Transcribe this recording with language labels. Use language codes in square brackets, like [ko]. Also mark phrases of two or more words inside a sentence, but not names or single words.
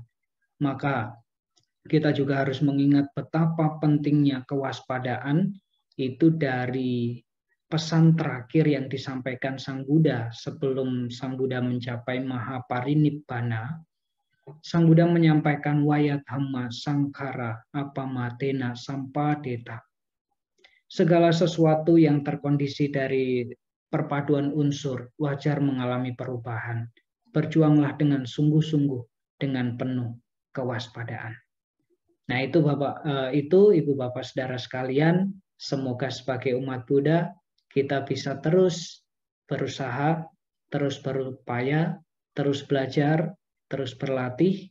[id] Maka kita juga harus mengingat betapa pentingnya kewaspadaan itu dari pesan terakhir yang disampaikan Sang Buddha sebelum Sang Buddha mencapai Mahaparinibbana. Sang Buddha menyampaikan [pi] wayathamma sangkara apamatena sampadeta. [id] Segala sesuatu yang terkondisi dari perpaduan unsur wajar mengalami perubahan. Berjuanglah dengan sungguh-sungguh dengan penuh kewaspadaan. Nah, itu Ibu Bapak Saudara sekalian, semoga sebagai umat Buddha kita bisa terus berusaha, terus berupaya, terus belajar, terus berlatih,